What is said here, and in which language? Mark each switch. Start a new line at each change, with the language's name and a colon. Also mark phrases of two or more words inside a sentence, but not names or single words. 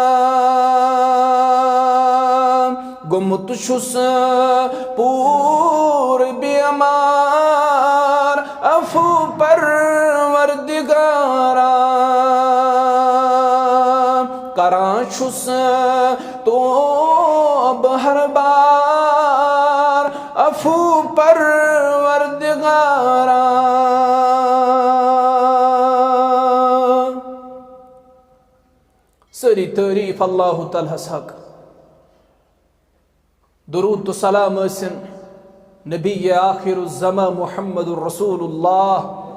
Kashmiri: گمت چھس پور بیمار عفو پروردگارا، کران چھس توب ہر بار عفو پروردگارا، سری تعریف اللہ تعالیٰ حق، درود تو سلام ٲسِن نبی آخر الزمان
Arabic: محمد الرسول اللہ